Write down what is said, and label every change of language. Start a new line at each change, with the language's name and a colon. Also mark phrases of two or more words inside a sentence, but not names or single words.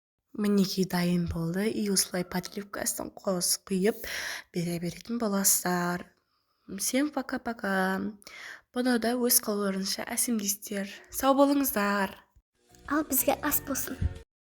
Kazakh: Мінекей дайын болды. И осылай подливкасын қосып құйып бере беретін боласыздар.
Russian: Всем пока-пока.
Kazakh: Бұны да өз қалаларыңызша әсемдейсіздер. Сау болыңыздар. Ал бізге ас болсын.